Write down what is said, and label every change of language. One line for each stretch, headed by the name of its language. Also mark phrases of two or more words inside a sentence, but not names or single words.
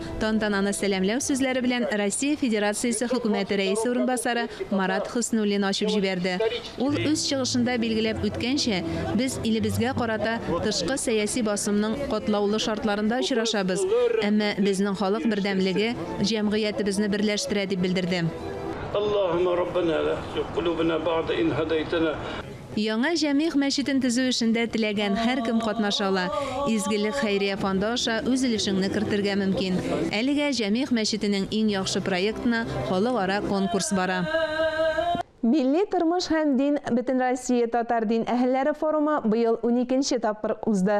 Tatar: Тантананы сәламләү сүзләре белән Россия Федерациясе хөкүмәте рәисе урынбасары Марат Хөснуллин ачып җибәрде. Ул үз чыгышында билгеләп үткәнчә, без илебезгә карата тышкы сәяси басымның катлаулы шартларында очрашабыз. Әмма безнең халык бердәмлеге җәмгыятебезне берләштерә дип белдерде.
Arabic: اللهم ربنا لا تزغ قلوبنا بعد إذ هديتنا.
Tatar: Яңа Җәмигъ мәчетен төзү эшендә теләгән һәркем катнаша ала. Изгелек хәйрия фонды аша үз өлешеңне кертергә мөмкин. Әлегә Җәмигъ мәчетенең иң яхшы проектына халыкара конкурс бара. Milli Тормыш һәм дин Бөтен Россия татар дин әһелләре форумы быел 12нче тапкыр узды.